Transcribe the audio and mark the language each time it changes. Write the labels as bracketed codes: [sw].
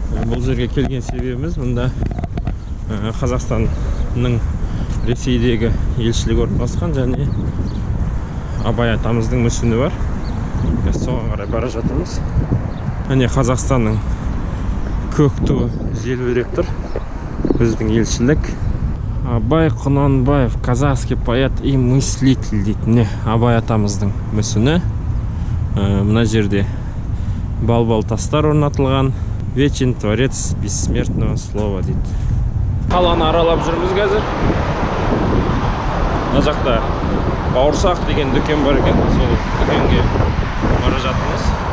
[kk] Бұл жерге келген себебіміз, мұнда Қазақстанның Ресейдегі елшілігі орналасқан және Абай атамыздың мүсіні бар. Соған қарай бара жатырмыз. Міне Қазақстанның көк туы желбіреп тұр. Біздің елшілік. Абай Құнанбаев, [ru] казахский поэт и мыслитель [kk] дейтін. Абай атамыздың мүсіні. Мына жерде бал-бал тастар орнатылған. [ru] Вечен творец бессмертного слова [kk] дейді. Қаланы аралап жүрміз қазір. Мына жақта Бауырсақ деген дүкен бар екен. Сол дүкенге бара жатырмыз.